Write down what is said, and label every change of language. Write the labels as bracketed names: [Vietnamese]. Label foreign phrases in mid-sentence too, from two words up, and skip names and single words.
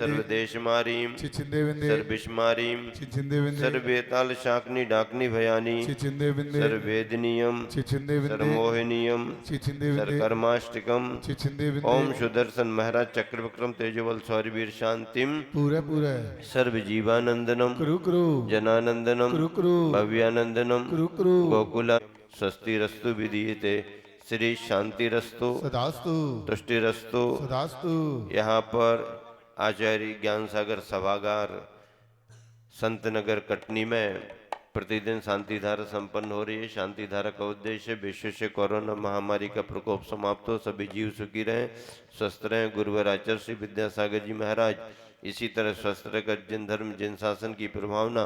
[Sanskrit] सर्वदेशमारीम चिचिंदे विंदे सर्विषमारीम चिचिंदे विंदे सर्वेताल शाकनी डाकनी भयानी चिचिंदे विंदे सर्वेदनीयम चिचिंदे विंदे सर्वमोहिनीयम चिचिंदे विंदे सर्वकर्माष्टकम चिचिंदे विंदे ओम सुदर्शन महाराज चक्र विक्रम तेजोबल सौरवीर शांतिम पूरा पूरा सर्व जीवानंदनम करू करू जनानंदनम करू करू भव्यानंदनम करू करू गोकुला स्वस्ति रस्तु विधीयते श्री शांति रस्तु सदास्तु तुष्टि रस्तु सदास्तु। [Hindi] यहाँ पर आचार्य ज्ञान सागर सभागार संत नगर कटनी में प्रतिदिन शांति धारा संपन्न हो रही है। शांति धारा का उद्देश्य विश्व से कोरोना महामारी का प्रकोप समाप्त हो, सभी जीव सुखी रहें, स्वस्थ रहें। गुरुवर आचार्य श्री विद्यासागर जी महाराज इसी तरह स्वस्थ रहकर जिन धर्म जिन शासन की प्रभावना